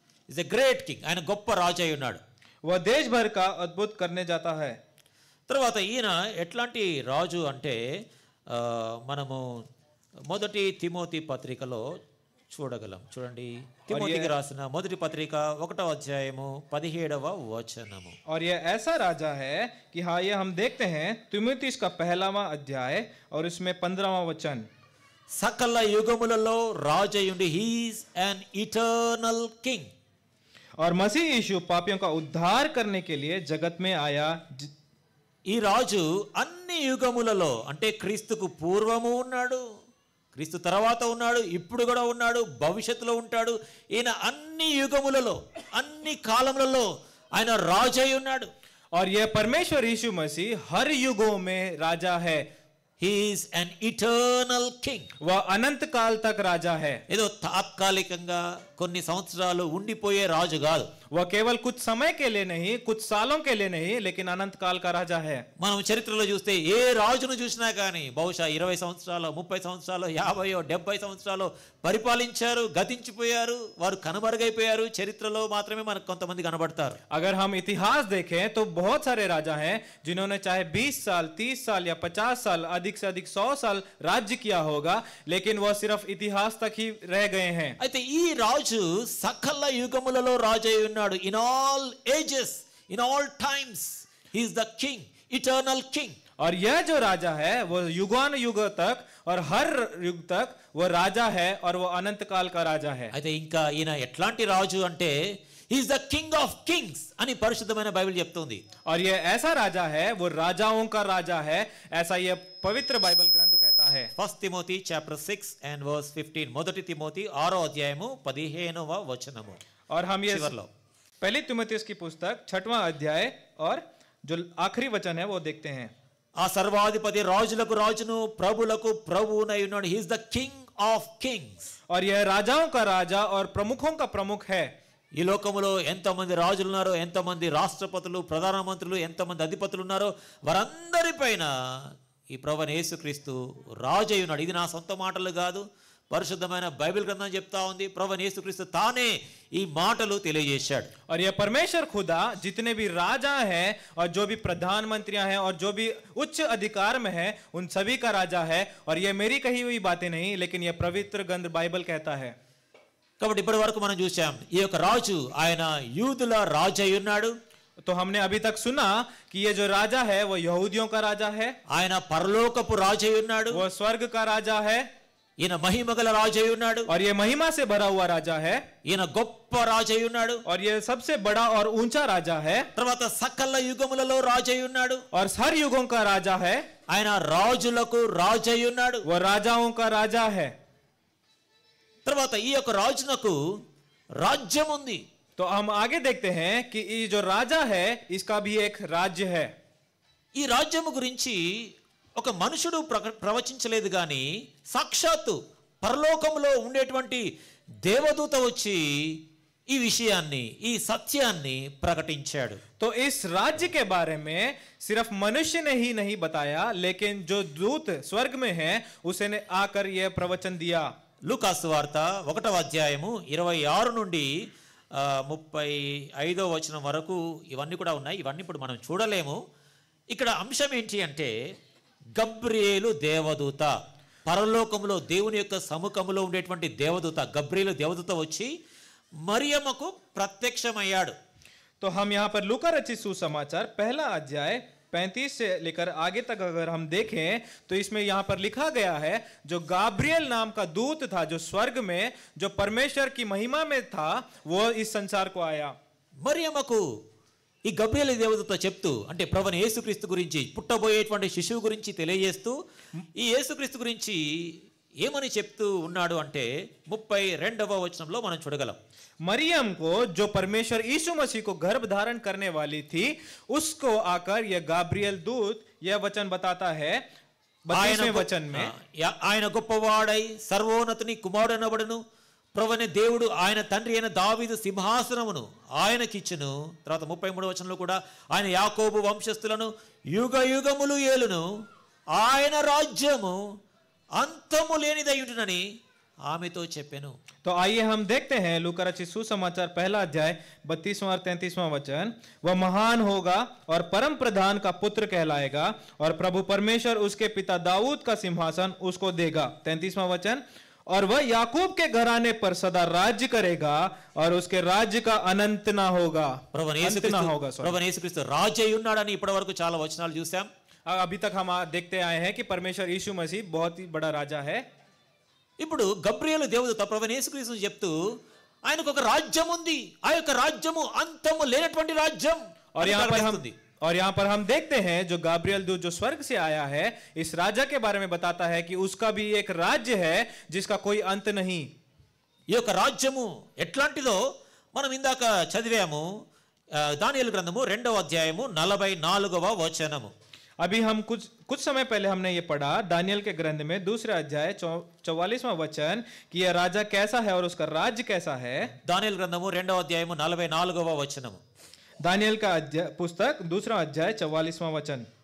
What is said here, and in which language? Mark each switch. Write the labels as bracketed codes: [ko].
[en] is a great king, [te] ఆయన గొప్ప రాజు అయి ఉన్నాడు। [hi] वह देश भर का अद्भुत करने जाता है। [te] తర్వాత ఈయన ఎట్లాంటి రాజు అంటే మనము 1 తిమోతి పత్రికలో చూడగలం। చూడండి తిమోతికి రాసిన 1 పత్రిక 1వ అధ్యాయము 17వ వచనము। [hi] और यह ऐसा राजा है कि हाँ ये हम देखते हैं तिमोथी का 1वां अध्याय और इसमें 15वां वचन। [te] సకల యుగములలో రాజు అయ్యుండి [en] He's an eternal king. [hi] और मसीह यीशु पापियों का उद्धार करने के लिए जगत में आया। [te] ఈ రాజు అన్ని యుగములలో అంటే క్రీస్తుకు పూర్వము ఉన్నాడు, క్రీస్తు తర్వాత ఉన్నాడు, ఇప్పుడు కూడా ఉన్నాడు, భవిష్యత్తులో ఉంటాడు। ఈయన అన్ని యుగములలో అన్ని కాలములలో ఆయన రాజు అయి ఉన్నాడు। [hi] और यह परमेश्वर यीशु मसीह हर युगों में राजा है। [en] He is an eternal king. [hi] वह अनंत काल तक राजा है। [te] ఏదో తాత్కాలికంగా కొన్ని సంవత్సరాలు ఉండిపోయే రాజు కాదు। [hi] वह केवल कुछ समय के लिए नहीं, कुछ सालों के लिए नहीं, लेकिन अनंत काल का राजा है। [te] మనం చరిత్రలో చూస్తే ఏ రాజును చూసినా కానీ బహుశా 20 సంవత్సరాలు 30 సంవత్సరాలు 50 70 సంవత్సరాలు పరిపాలించారు, గతించిపోయారు, వారు కనుమరుగైపోయారు। చరిత్రలో మాత్రమే మనకు కొంతమంది కనబడతారు। [hi] अगर हम इतिहास देखें तो बहुत सारे राजा हैं जिन्होंने चाहे 20 साल 30 साल या 50 साल अधिक से अधिक 100 साल राज्य किया होगा, लेकिन वह सिर्फ इतिहास तक ही रह गए हैं। [te] అయితే ఈ రాజు సకల యుగములలో రాజు అయి ఉన్నాడు। [en] In all ages, in all times he is the king, eternal king. [hi] और यह जो राजा है वो युगान युग तक और हर युग तक वो राजा है और वो अनंत काल का राजा है। [te] అయితే ఇంకా ఈయన ఎట్లాంటి రాజు అంటే [en] he is the king of kings [te] అని పరిశుద్ధమైన బైబిల్ చెప్తుంది। [hi] और यह ऐसा राजा है, वो राजाओं का राजा है, ऐसा यह पवित्र बाइबल ग्रंथ कहता है। [te] 1 Timothy [en] chapter 6 and verse 15, [te] 1 Timothy 6వ అధ్యాయము 15వ వచనము। [hi] और हम ये [te] చివర్లో [hi] पहली तिमोथियस की पुस्तक 6वां अध्याय और जो आखिरी वचन है वो देखते हैं। [te] ఆ సర్వాధిపతి రాజులకు రాజును ప్రభులకు ప్రభువునై ఉన్నాడు। [en] He is the king of kings. [hi] और यह राजाओं का राजा और प्रमुखों का प्रमुख है। [te] ఈ లోకములో ఎంతమంది రాజులు ఉన్నారో, ఎంతమంది రాష్ట్రపతులు, ప్రధానమంత్రులు, ఎంతమంది అధిపతులు ఉన్నారో వారందరిపైన ఈ ప్రభువైన యేసుక్రీస్తు రాజు అయి ఉన్నాడు। ఇది నా సొంత మాటలు కాదు, పరిశుద్ధమైన బైబిల్ గ్రంథం చెప్తా ఉంది। ప్రభువైన యేసుక్రీస్తు తానే ఈ మాటలు తెలియజేశాడు। [hi] और यह परमेश्वर खुदा जितने भी राजा हैं और जो भी प्रधानमंत्रियां हैं और जो भी उच्च अधिकार में हैं उन सभी का राजा है। और यह मेरी कही हुई बातें नहीं, लेकिन यह पवित्र ग्रंथ बाइबल कहता है। [te] కాబట్టి ఇప్పటి వరకు మనం చూసాం ఈ యొక్క రాజు ఆయన యూదుల రాజు అయి ఉన్నాడు. [hi] तो हमने अभी तक सुना कि ये जो राजा है वो यहूदियों का राजा है, [te] ఆయన పరలోకపు రాజు అయి ఉన్నాడు. [hi] वो स्वर्ग का राजा है [te] ఈయన మహిమగల రాజు అయి ఉన్నాడు. [hi] और ये महिमा से भरा हुआ राजा है, [te] ఈయన గొప్ప రాజు అయి ఉన్నాడు. [hi] और ये सबसे बड़ा और ऊंचा राजा है, [te] తర్వాత సకల యుగములలో రాజు అయి ఉన్నాడు. [hi] और हर युगों का राजा है, [te] ఆయన రాజులకు రాజు అయి ఉన్నాడు. [hi] वो राजाओं का राजा है. [te] తర్వాత ఈ యొక్క రాజునకు రాజ్యం ఉంది. [hi] तो हम आगे देखते हैं कि ये जो राजा है इसका भी एक राज्य है. [te] ఈ రాజ్యము గురించి ఒక మనుషుడు ప్రవచించలేదు కానీ సాక్షాత్తు పరలోకంలో ఉండేటువంటి దేవదూత వచ్చి ఈ విషయాన్ని ఈ సత్యాన్ని ప్రకటించాడు. [hi] तो इस राज्य के बारे में सिर्फ मनुष्य ने ही नहीं बताया, लेकिन जो दूत स्वर्ग में है उसने आकर यह प्रवचन दिया. [te] లూకాసు వార్త 1వ అధ్యాయము 26 నుండి 35వ వచనం వరకు ఇవన్నీ కూడా ఉన్నాయి. ఇవన్నీ ఇప్పుడు మనం చూడలేము. ఇక్కడ అంశం ఏంటి అంటే గబ్రియేలు దేవదూత, పరలోకములో దేవుని యొక్క సముఖములో ఉండేటువంటి దేవదూత గబ్రియేలు దేవదూత వచ్చి మరియమ్మకు ప్రత్యక్షమయ్యాడు. [hi] तो हम यहाँ पर लूका रचित सुसमाचार पहला अध्याय 35 से लेकर आगे तक अगर हम देखें तो इसमें यहाँ पर लिखा गया है जो गाब्रियल नाम का दूत था जो स्वर्ग में जो परमेश्वर की महिमा में था वो इस संसार को आया. [te] మరియమ్మకు ఈ గబ్రియేలు దేవదూత చెప్తూ అంటే ప్రభువైన యేసుక్రీస్తు గురించి పుట్టబోయేటువంటి శిశువు గురించి తెలియజేస్తూ ఈ యేసుక్రీస్తు గురించి ఏమని చెప్తూ ఉన్నాడు అంటే 32వ వచనంలో మనం చూడగలం. [hi] मरियम को जो परमेश्वर यीशु मसीह को गर्भ धारण करने वाली थी उसको आकर यह गाब्रियल दूत यह वचन बताता है 32वें वचन में. [te] ఆయన గొప్పవాడై సర్వోన్నతుని కుమారుడనబడును, ప్రభువైన దేవుడు ఆయన తండ్రి అయిన దావీదు సింహాసనమును ఆయనకిచ్చును. తర్వాత 33వ వచనంలో కూడా ఆయన యాకోబు వంశస్థులను యుగ యుగములు ఏలును, ఆయన రాజ్యము అంతము లేనిదయుండునని ఆమెతో చెప్పెను. [hi] तो आइए हम देखते हैं लूका रचित सुसमाचार पहला अध्याय 32वां और 33वां वचन. वह महान होगा और परम प्रधान का पुत्र कहलाएगा और प्रभु परमेश्वर उसके पिता दाऊद का सिंहासन उसको देगा. 33वां वचन. और वह याकूब के घराने पर सदा राज्य करेगा और उसके राज्य का अनंत ना होगा. [te] ప్రభువైన యేసుక్రీస్తు రాజు అయి ఉన్నాడని ఇప్పటివరకు చాలా వచనాలు చూసాం. [hi] अभी तक हम देखते आए हैं कि परमेश्वर यीशु मसीह बहुत ही बड़ा राजा है. [te] ఇప్పుడు गब्रिయేలు దేవదూత ప్రభువైన యేసుక్రీస్తును చెప్తూ ఆయనకు ఒక రాజ్యం ఉంది, ఆ యొక్క రాజ్యము అంతము లేనటువంటి రాజ్యం. [hi] और यहाँ पर हम देखते हैं जो गाब्रियल दूत जो स्वर्ग से आया है इस राजा के बारे में बताता है कि उसका भी एक राज्य है जिसका कोई अंत नहीं. [te] ఈ యొక్క రాజ్యము ఎట్లాంటిదో మనం ఇందాక చదివాము. దానియేలు గ్రంథము 2వ అధ్యాయము 44వ వచనము. [hi] अभी हम कुछ समय पहले हमने ये पढ़ा दानियल के ग्रंथ में 2रा अध्याय 44वां वचन कि यह राजा कैसा है और उसका राज्य कैसा है. [te] దానియేలు గ్రంథము 2వ అధ్యాయము 44వ వచనము. [hi] दानियल का पुस्तक 2रा अध्याय 44वां वचन.